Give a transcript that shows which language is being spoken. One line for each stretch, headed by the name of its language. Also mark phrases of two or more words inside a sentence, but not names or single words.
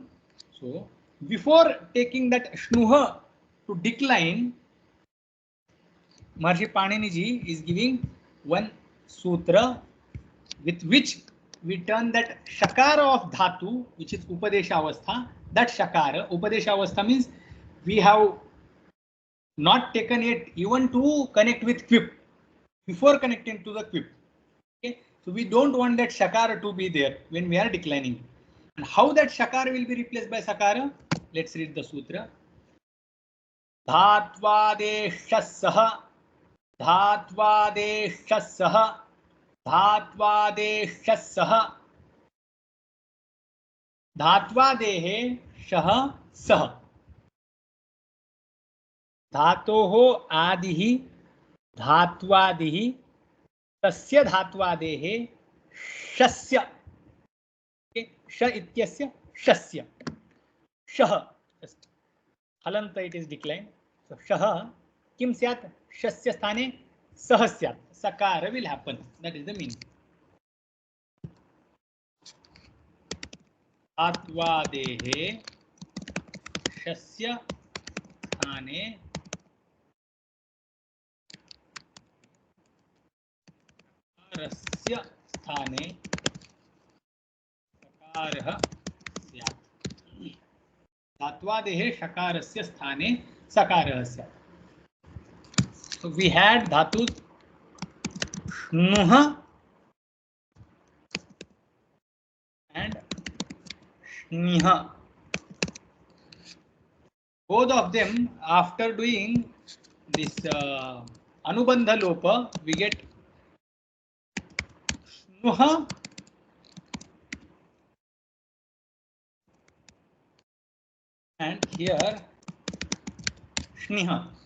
English: So before taking that Shnuha to decline, Maharishi Panini ji is giving one sutra with which we turn that Shakara of Dhatu, which is
Sanskrit: उपदेश अवस्था,
English: that Shakara,
Sanskrit: उपदेश अवस्था
English: means we have not taken it even to connect with Quip, before connecting to the Quip. Okay? So we don't want that Shakara to be there when we are declining. And how that Shakara will be replaced by Sakara? Let's read the sutra.
Sanskrit: धात्वादेः षः सः, धात्वादेः षः सः, धात्वादेः षः सः, धात्वादेः षः सः. धातोः आदिः धात्वादिः तस्य धात्वादेः षस्य. Okay, ष इत्यस्य षस्य.
English: Shah. Halanta it is declined.
Sanskrit: So षः किं स्यात्? षस्य स्थाने सः स्यात्.
English: Sakara will happen. That is the meaning.
Sanskrit: धात्वादेः षस्य स्थाने सकारस्य स्थाने सकारः स्यात्. धात्वादेः षकारस्य स्थाने सकारः स्यात्.
English: So we had dhatus Shnuha and Shniha. Both of them, after doing this
Sanskrit: अनुबन्ध लोप,
English: we get Shnuha and here Shniha.